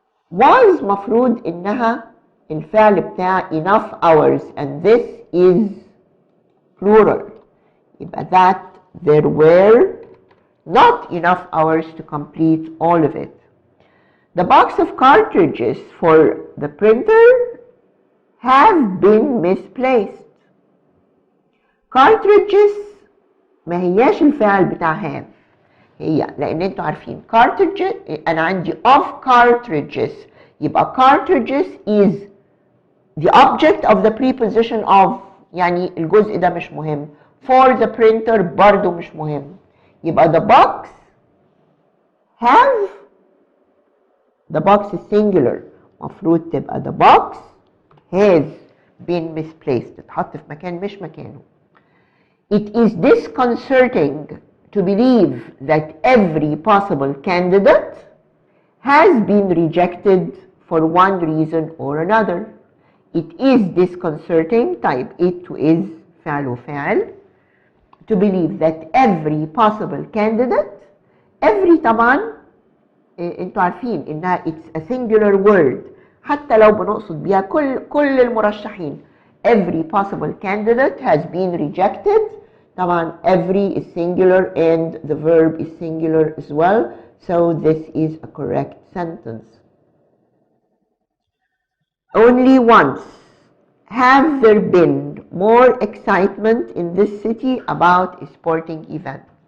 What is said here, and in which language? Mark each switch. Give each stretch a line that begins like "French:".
English: Was
Arabic: مفروض إنها الفعل بتاع
English: enough hours, and this is plural. يبقى that there were not enough hours to complete all of it. The box of cartridges for the printer have been misplaced.
Arabic: Cartridges ما هياش الفعل بتاع have، هي لأن انتوا عارفين cartridges أنا عندي of cartridges، يبقى cartridges
English: is the object of the preposition of،
Arabic: يعني الجزء ده مش مهم.
English: For the printer
Arabic: برضو مش مهم.
English: يبقى the box have، the box is singular،
Arabic: مفروض تبقى
English: the box has been misplaced،
Arabic: اتحط في مكان مش مكانه.
English: It is disconcerting to believe that every possible candidate has been rejected for one reason or another. It is disconcerting type it to is
Arabic: فعل وفاعل
English: to believe that every possible candidate.
Arabic: every طبعا انتوا عارفين انها
English: it's a singular word
Arabic: حتى لو بنقصد بيها كل المرشحين.
English: every possible candidate has been rejected. طبعا every is singular and the verb is singular as well, so this is a correct sentence. Only once have there been more excitement in this city about a sporting event.